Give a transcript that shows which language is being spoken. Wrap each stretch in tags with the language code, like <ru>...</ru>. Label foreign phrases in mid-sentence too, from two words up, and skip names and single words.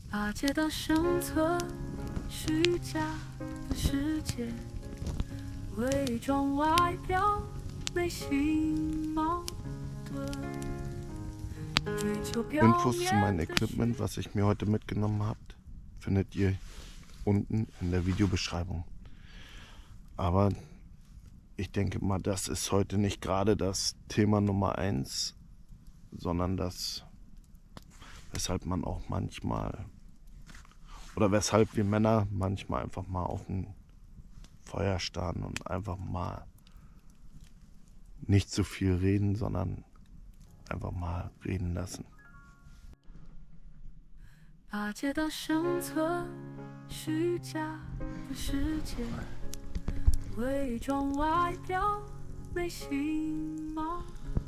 <zh>巴结的生存，虚假的世界，伪装外表，内心矛盾。追求表</zh> <de>Infos zu 面 meinem 的 Equipment, was ich mir heute mitgenommen habe, findet ihr unten in der Videobeschreibung. Aber ich denke mal, das ist heute nicht gerade das Thema Nummer 1, sondern das, weshalb man auch manchmal, oder weshalb wir Männer manchmal einfach mal auf ein Feuer starren und einfach mal nicht zu viel reden, sondern einfach mal reden lassen.</de> <zh>巴结的生存，虚假的世界，伪装外表，内心矛盾。</zh>